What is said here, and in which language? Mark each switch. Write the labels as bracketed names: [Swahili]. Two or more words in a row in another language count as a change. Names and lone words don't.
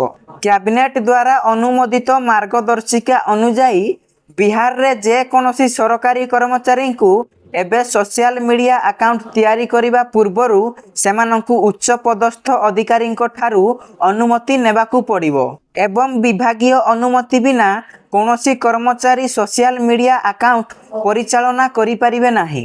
[Odia] କ୍ୟାବିନେଟ ଦ୍ୱାରା ଅନୁମୋଦିତ ମାର୍ଗଦର୍ଶିକା ଅନୁସାରେ ବିହାର ରେ ଯେ କୌଣସି ସରକାରୀ କର୍ମଚାରୀ କୁ ଏବେ [English] social media account [Odia] ତିଆରି କରିବା ପୂର୍ବରୁ ସେମାନଙ୍କୁ ଉଚ୍ଚ ପଦସ୍ଥ ଅଧିକାରୀ ଠାରୁ ଅନୁମତି ନେବାକୁ ପଡ଼ିବ। ଏବଂ ବିଭାଗୀୟ ଅନୁମତି ବିନା କୌଣସି କର୍ମଚାରୀ [English] social media account [Odia] ପରିଚାଳନା କରିପାରିବେ ନାହିଁ।